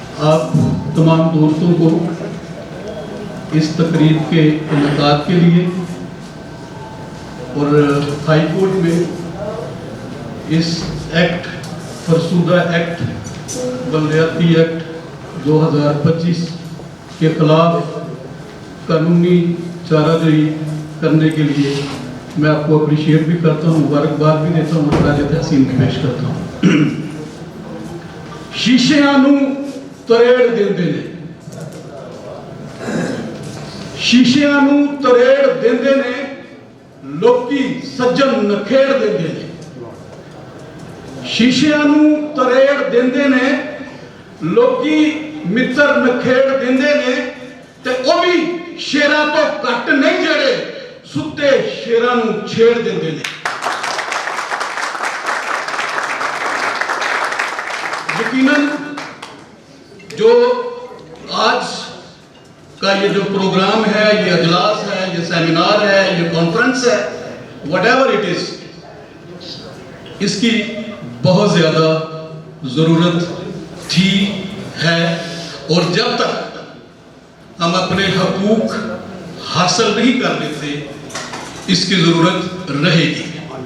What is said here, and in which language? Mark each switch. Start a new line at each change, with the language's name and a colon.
Urdu: آپ تمام دوستوں کو اس تقریب کے انعقاد کے لیے اور ہائی کورٹ میں اس ایکٹ فرسودہ ایکٹ بلدیاتی ایکٹ 2025 کے خلاف قانونی چارہ جوئی کرنے کے لیے میں آپ کو اپریشیٹ بھی کرتا ہوں, مبارکباد بھی دیتا ہوں اور خراج تحسین بھی پیش کرتا ہوں.
Punjabi: شیشیاں نو تریڑ دیندے نے, شیشیاں نو تریڑ دیندے نے, لوکی سجن نکھیڑ دیندے نے. شیشیاں نو تریڑ دیندے نے, لوکی متر نکھیڑ دیندے نے, تے او بھی شیراں تو گھٹ نہیں جڑے ستے شیراں نو چھیڑ دیندے نے.
Urdu: یقیناً جو آج کا یہ جو پروگرام ہے, یہ اجلاس ہے, یہ سیمینار ہے, یہ کانفرنس ہے,
English: whatever it is,
Urdu: اس کی بہت زیادہ ضرورت تھی, ہے, اور جب تک ہم اپنے حقوق حاصل نہیں کر لیتے اس کی ضرورت رہے گی.